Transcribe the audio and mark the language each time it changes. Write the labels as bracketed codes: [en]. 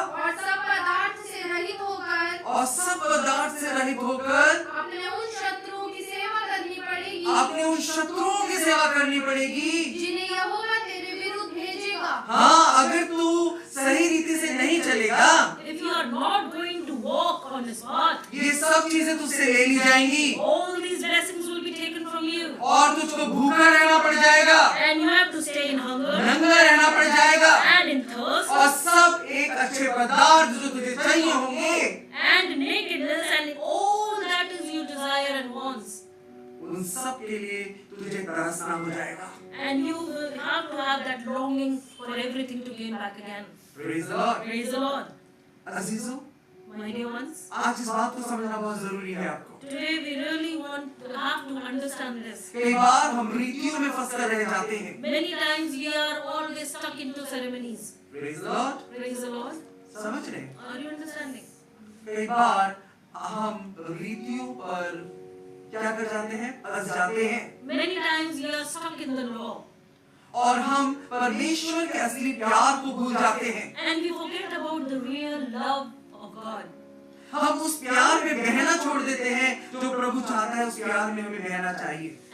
[hi] और सब पदार्थ से रहित होकर और सब पदार्थ से रहित होकर अपने उन शत्रुओं की सेवा करनी पड़ेगी अपने उन शत्रुओं की सेवा करनी पड़ेगी जिन्हें यहोवा तेरे विरुद्ध भेजेगा। हाँ, अगर तू सही रीति से नहीं चलेगा, [en] if you are not going to walk on his path, [hi] ये सब चीजें तुझसे ले ली जाएंगी [en] all these blessings will be taken from you, [hi] और तुझको भूखा रहना पड़ जाएगा, [en] and you have to stay in hunger [hi] नंगा रहना पड़ जाएगा, [en] and in thirst [hi] और सब एक अच्छे पदार्थ जो तुझे चाहिए होंगे [en] and nakedness and all that is you desire and wants, [hi] उन सब के लिए तुझे तरसना हो जाएगा। [en] and you will have to have that longing for everything to gain back again. Praise the Lord। Praise the Lord. [hi] अजीजों, [en] My dear ones, [hi] आज इस बात को समझना बहुत जरूरी है आपको। [en] today we really have to understand this. [hi] कई बार हम रीतियों में फंसकर रह जाते हैं। [en] Many times we are always stuck into ceremonies. Praise the Lord। Praise the Lord. [hi] समझ रहे हैं? [en] Are you understanding? [hi] कई बार हम रीतियों पर क्या कर जाते हैं, फंस जाते हैं [en] Many times we are stuck in the law [hi] और हम परमेश्वर के असली प्यार को भूल जाते हैं। [en] and we forget about the real love of God. [hi] हम उस प्यार में बहना छोड़ देते हैं जो प्रभु चाहता है, उस प्यार में हमें बहना चाहिए।